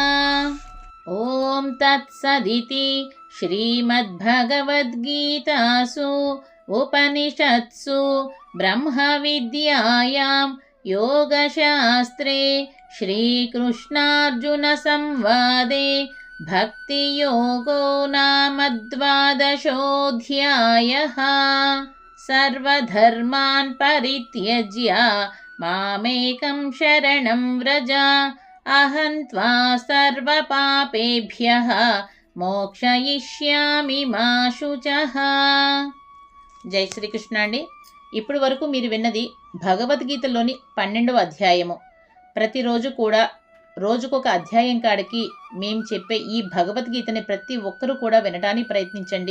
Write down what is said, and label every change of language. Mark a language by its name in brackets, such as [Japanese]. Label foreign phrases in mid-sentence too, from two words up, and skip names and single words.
[Sanskrit] ॐ तत्सदिति श्रीमद्भगवद्गीतासु उपनिषत्सु ब्रह्मविद्यायां योगशास्त्रे श्रीकृष्णार्जुनसंवादे भक्तियोगो नाम द्वादशोऽध्यायः। सर्वधर्मान् परित्यज्य मामेकं शरणं व्रज अहं त्वा सर्वपापेभ्यः మోక్షయిష్యామి మా శుచః. [Telugu] జై శ్రీకృష్ణ అండి. ఇప్పుడు వరకు మీరు విన్నది భగవద్గీతలోని 12వ అధ్యాయము. ప్రతిరోజు కూడా రోజుకొక అధ్యాయం కాడికి మేము చెప్పే ఈ భగవద్గీతని ప్రతి ఒక్కరూ కూడా వినడానికి ప్రయత్నించండి.